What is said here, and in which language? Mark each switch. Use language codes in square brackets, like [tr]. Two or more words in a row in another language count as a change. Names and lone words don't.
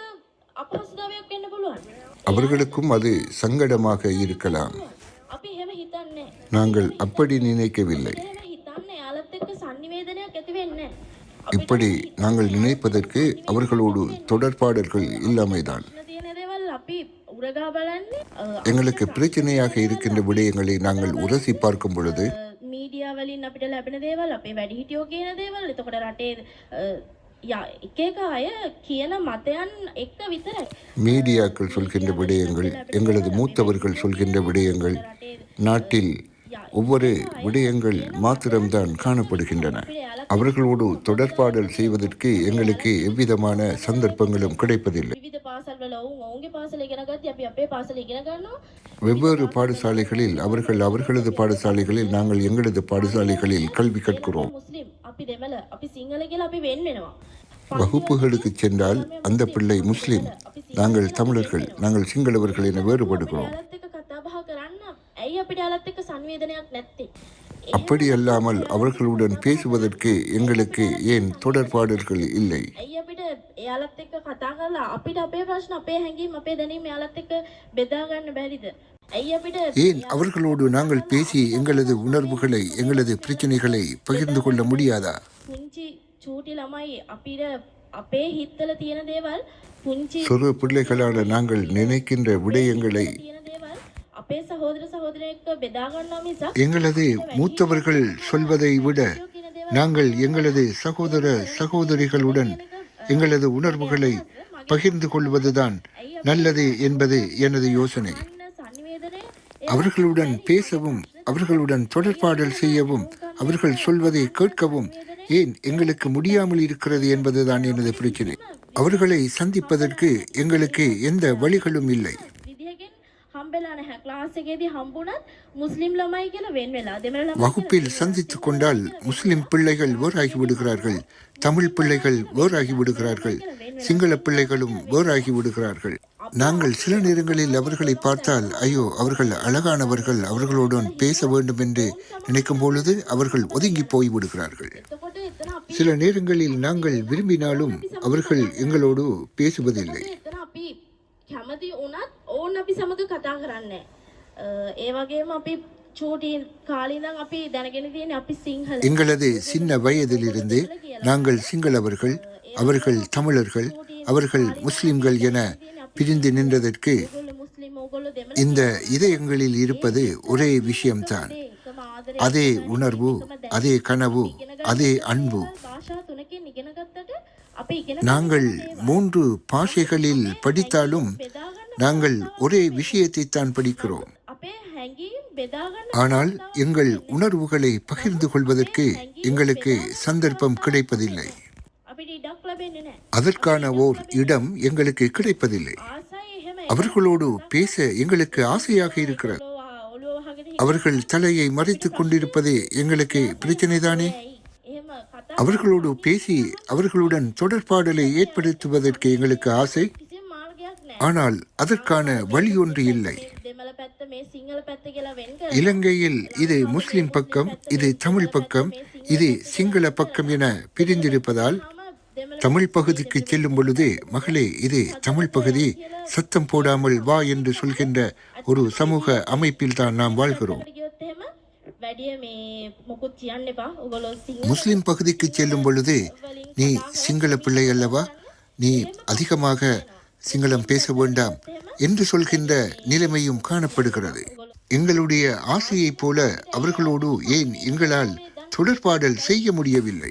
[ta] அவர்களுக்கும் அது சங்கடமாக இருக்கலாம். நாங்கள் அப்படி நினைக்கவில்லை. இப்படி நாங்கள் நினைப்பதற்கு அவர்களோடு தொடர்பாடல்கள் இல்லாமைதான். [si] උරගා බලන්නේ අපිට [ta] எங்களுக்கு பிரச்சனையாக இருக்கின்ற விடயங்களை நாங்கள் உரசி பார்க்கும் பொழுது [si] මීඩියා වලින් අපිට ලැබෙන දේවල් අපේ වැඩිහිටියෝ කියන දේවල් එතකොට රටේ එක එක අය කියන මතයන් එක්ක විතරයි [ta] மீடியாக்கள் சொல்கின்ற விடயங்கள், எங்களது மூத்தவர்கள் சொல்கின்ற விடயங்கள், நாட்டில் ஒவ்வொரு விடயங்கள் மாத்திரம்தான் காணப்படுகின்றன. அவர்களோடு தொடர்பாடல் செய்வதற்கு எங்களுக்கு எவ்விதமான சந்தர்ப்பங்களும் கிடைப்பதில்லை. [si] විවිධ පාසල්වල ඔවුන්ගේ පාසල ඉගෙන ගත්තී අපි අපේ පාසල ඉගෙන ගන්නවා [ta] வெவ்வேறு பாடசாலைகளில் அவர்கள் அவர்களது பாடசாலைகளில், நாங்கள் எங்களது பாடசாலைகளில் கல்வி கற்கிறோம். [si] මුස්ලිම් අපි දෙමළ අපි සිංහල කියලා අපි වෙන් වෙනවා [ta] வகுப்புகளுக்கு சென்றால் அந்த பிள்ளை முஸ்லிம், நாங்கள் தமிழர்கள், நாங்கள் சிங்களவர்கள் என வேறுபடுகிறோம். [si] යාලත් එක්ක කතා බහ කරන්න ඇයි අපිට යාලත් එක්ක සංවේදනයක් නැත්තේ [ta] அப்படி அல்லாமல் அவர்களுடன் பேசுவதற்கு எங்களுக்கு ஏன் தொடர்பாடல்கள் இல்லை? [si] ඇයි අපිට එයාලත් එක්ක කතා කරලා අපිට අපේ ප්‍රශ්න අපේ හැඟීම් අපේ දැනීම් එයාලත් එක්ක බෙදා ගන්න බැරිද ඇයි අපිට [ta] ஏன் அவர்களோடு நாங்கள் பேசி எங்களது உணர்வுகளை, எங்களது பிரச்சனைகளை பகிர்ந்து கொள்ள முடியாதா? [si] පුංචි චූටි ළමයි අපිට අපේ හිතවල තියෙන දේවල් පුංචි [ta] சிறு பிள்ளைகளான நாங்கள் நினைக்கின்ற விடயங்களை [si] තියෙන දේවල් අපේ සහෝදර සහෝදරයෙක් එක්ක බෙදා ගන්නවා මිසක් [ta] எங்களது மூத்தவர்கள் சொல்வதை விட நாங்கள் எங்களது சகோதர சகோதரிகளுடன் எங்களது உணர்வுகளை பகிர்ந்து கொள்வதுதான் நல்லது என்பது எனது யோசனை. [si] සංවේදනයේ [ta] அவர்களுடன் பேசவும், அவர்களுடன் தொடர்பாடல் செய்யவும், அவர்கள் சொல்வதை கேட்கவும் ஏன் எங்களுக்கு முடியாமல் இருக்கிறது என்பதுதான் எனது பிரச்சனை. அவர்களை சந்திப்பதற்கு எங்களுக்கு எந்த வழிகளும் இல்லை. [si] විදිහකින් හම්බෙලා නැහැ ක්ලාස් එකේදී හම්බුණත් මුස්ලිම් ළමයි කියලා වෙන් වෙලා දෙමළ ළමයි [ta] வகுப்பில் சந்தித்துக் கொண்டால் முஸ்லிம் பிள்ளைகள் வேறாகி விடுகிறார்கள், தமிழ் பிள்ளைகள் வேறாகி விடுகிறார்கள், சிங்கள பிள்ளைகளும் வேறாகி விடுகிறார்கள். நாங்கள் சில நேரங்களில் அவர்களை பார்த்தால், ஐயோ அவர்கள் அழகானவர்கள், அவர்களுடன் பேச வேண்டும் என்று நினைக்கும் பொழுது அவர்கள் ஒதுங்கி போய் விடுகிறார்கள். [si] එතකොට එතන අපි [ta] சில நேரங்களில் நாங்கள் விரும்பினாலும் அவர்கள் எங்களோடு பேசுவதில்லை. [si] එතන අපි කැමති වුණත් ඕන් අපි සමග කතා කරන්නේ ඒ වගේම අපි චූටි කාලේ ඉඳන් අපි දැනගෙන තියෙන්නේ අපි සිංහල [ta] எங்களது சின்ன வயதிலிருந்து நாங்கள் சிங்களவர்கள், அவர்கள் தமிழர்கள், அவர்கள் முஸ்லிம்கள் என பிரிந்து நின்றதற்கு [si] ඕගොල්ලෝ මුස්ලිම් ඕගොල්ලෝ දෙමළ [ta] இந்த இதயங்களில் இருப்பது ஒரே விஷயம்தான். [si] එකම ආදරය [ta] அதே உணர்வு, அதே கனவு, அதே அன்பு. [si] භාෂා තුනකින් ඉගෙන ගත්තට අපි ඉගෙන [ta] நாங்கள் 3 பாஷைகளில் படித்தாலும் [si] බෙදා ගන්න [ta] நாங்கள் ஒரே விஷயத்தை தான் படிக்கிறோம். [si] අපේ හැඟීම් බෙදා ගන්න [ta] ஆனால் எங்கள் உணர்வுகளை பகிர்ந்து கொள்வதற்கு எங்களுக்கு சந்தர்ப்பம் கிடைப்பதில்லை. [si] අපිට ඉඩක් ලැබෙන්නේ නැහැ [ta] அதற்கான ஓர் இடம் எங்களுக்கு கிடைப்பதில்லை. [si] ආසයි එහෙම [ta] அவர்களோடு பேச எங்களுக்கு ஆசையாக இருக்கிறது. [si] ඔළුව වහගෙන [ta] அவர்கள் தலையை மறைத்துக் கொண்டிருப்பதே எங்களுக்கு பிரச்சனைதானே? [si] එහෙම කතා [ta] அவர்களோடு பேசி அவர்களுடன் தொடர்பாடலை ஏற்படுத்துவதற்கு எங்களுக்கு ஆசை. [si] කිසිම මාර්ගයක් නැහැ [ta] ஆனால் அதற்கான வழி ஒன்று இல்லை. [si] දෙමළ පැත්ත මේ සිංහල පැත්ත කියලා වෙන් කර [ta] இலங்கையில் இது முஸ்லிம் பக்கம், இது தமிழ் பக்கம், இது சிங்கள பக்கம் என பிரிந்திருப்பதால் [si] දෙමළ [ta] தமிழ் பகுதிக்கு செல்லும் பொழுது, மகளே இது தமிழ் பகுதி, சத்தம் போடாமல் வா என்று சொல்கின்ற ஒரு சமூக அமைப்பில் தான் நாம் வாழ்கிறோம். [si] ගියොත් එහෙම වැඩිය මේ මොකුත් කියන්න එපා ඔයගොල්ලෝ සිංහල [ta] முஸ்லிம் பகுதிக்கு செல்லும் பொழுது, நீ சிங்கள பிள்ளை அல்லவா, நீ அதிகமாக சிங்களம் பேச வேண்டாம் என்று சொல்கின்ற நிலைமையும் காணப்படுகிறது. எங்களுடைய ஆசையைப் போல அவர்களோடு ஏன் எங்களால் தொடர்பாடல் செய்ய முடியவில்லை?